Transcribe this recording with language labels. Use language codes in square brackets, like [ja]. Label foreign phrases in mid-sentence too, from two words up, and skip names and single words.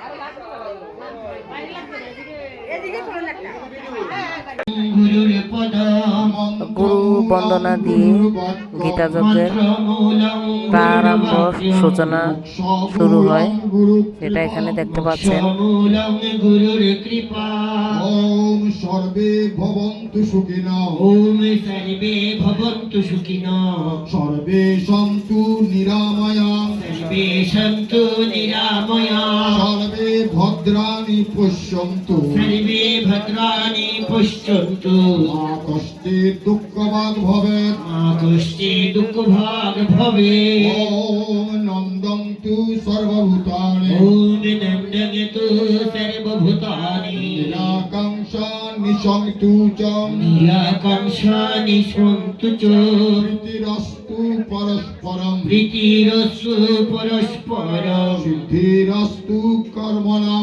[bn] এদিকে চলে একটা গুরু বন্দনা দিয়ে গীতা যজ্ঞের প্রারম্ভ সূচনা শুরু হয়, সেটা এখানে দেখতে পাচ্ছেন। [sa] ওম সর্বে ভবন্তু সুখিনঃ ওম সর্বে ভবন্তু সুখিনঃ সর্বে সন্তু নিরাময়াঃ সর্বে সন্তু নিরাময়াঃ সর্বে ভদ্রাণি পশ্যন্তু সর্বে ভদ্রাণি পশ্যন্তু মা কষ্টে দুঃখভাগ ভবেৎ মা কষ্টে দুঃখভাগ ভবেৎ ওম নন্দন্তু সর্বভূতানি ওম নন্দন্তু সর্বভূতানি নিরাকাংক্ষা নিঃসন্তু চ নিরাকাংক্ষানি সন্তু চ প্রীতিরস্তু পরস্পরম প্রীতিরস্তু পরস্পরম সিদ্ধিরস্তু কর্মণাম